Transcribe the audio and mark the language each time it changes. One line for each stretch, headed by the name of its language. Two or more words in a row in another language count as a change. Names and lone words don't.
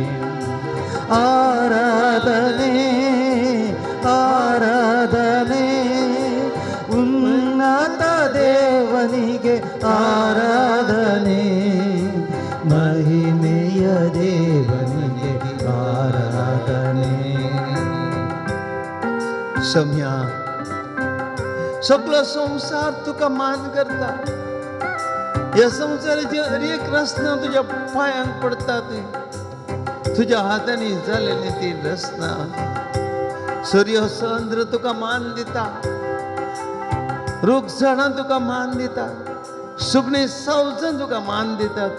Kannada: ಆರಾಧನೆ ಆರಾಧನೆ ಉನ್ನತ ದೇವನಿಗೆ ಆರಾಧನೆ, ಮಹಿಮೆಯ ದೇವನಿಗೆ ಆರಾಧನೆ.
Konkani: सम्या सगळो संसार तुका मान करता, या संसाराची हर एक रचना तुझ्या पायांक पडतात, तुझ्या हाताने झालेली ती रचना. सूर्य चंद्र तुका मान दिता, रूख झाडां तुका मान दिता, सुगणे सावजन तुका मान दितात.